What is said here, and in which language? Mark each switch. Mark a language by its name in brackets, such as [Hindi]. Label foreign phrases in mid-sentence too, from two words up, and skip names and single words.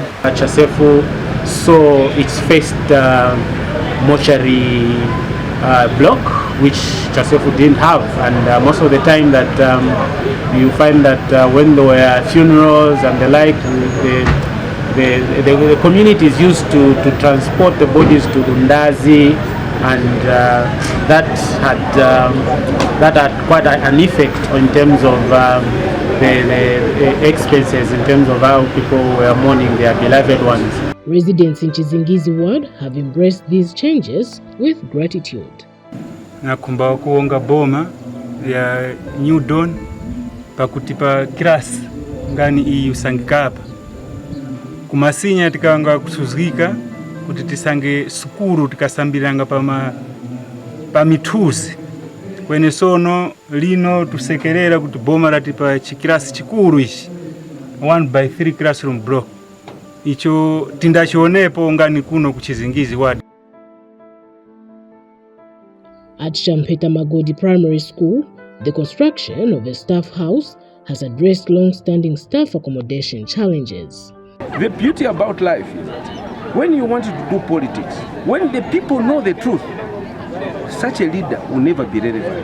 [English] Chasefu saw its first mortuary block, which Chasefu didn't have, and most of the time that you find that when there were funerals and the like, the community is used to transport the bodies to Lundazi, and that had quite an effect in terms of the expenses, in terms of how people were mourning their beloved ones. Residents in Chizingizi ward have embraced these changes with gratitude. [Tumbuka] Nakumba kuonga boma ya New Dawn pakutipa kirasi ngani iyi usangika hapa kumasinya tikanga kusuzika kuti tisange sukuru tikasambiranga pa mithusi kwene sono lino tusekerera kuti boma latipa chikirasi chikuru ichi 1/3 [English] classroom block [Tumbuka] icho tindachionepo ngani kuno kuchizingizi wadi. [English] At Champeta Magodi Primary School, the construction of a staff house has addressed long-standing staff accommodation challenges. The beauty about life is that when you want to do politics, when the people know the truth, such a leader will never be relevant.